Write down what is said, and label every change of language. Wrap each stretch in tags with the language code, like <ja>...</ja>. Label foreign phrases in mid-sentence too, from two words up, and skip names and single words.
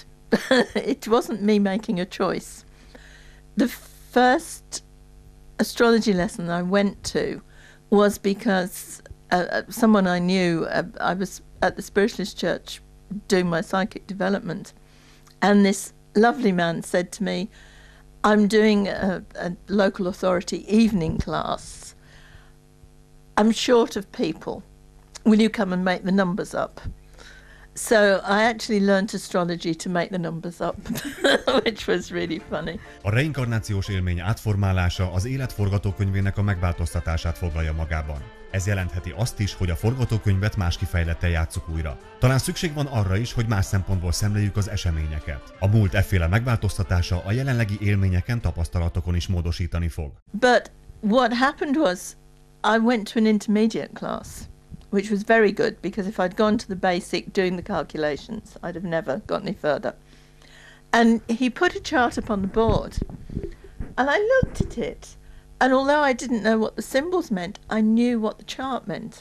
<en>It wasn't me making a choice. The first astrology lesson I went to was because someone I knew, I was at the Spiritualist Church doing my psychic development, and this lovely man said to me, I'm doing a local authority evening class. I'm short of people. Will you come and make the numbers up? So I actually learned astrology to make the numbers up, which was really funny.</en> <hu>A reinkarnációs élmény átformálása az élet forgatókönyvének a megváltoztatását foglalja magában. Ez jelentheti azt is, hogy a forgatókönyvet más kifejlettel játsszuk újra. Talán szükség van arra is, hogy más szempontból szemléljük az eseményeket. A múlt efféle megváltoztatása a jelenlegi élményeken, tapasztalatokon is módosítani fog.</hu> <en>But what happened was I went to an intermediate class, which was very good, because if I'd gone to the basic doing the calculations, I'd have never got any further. And he put a chart up on the board, and I looked at it, and although I didn't know what the symbols meant, I knew what the chart meant.</en>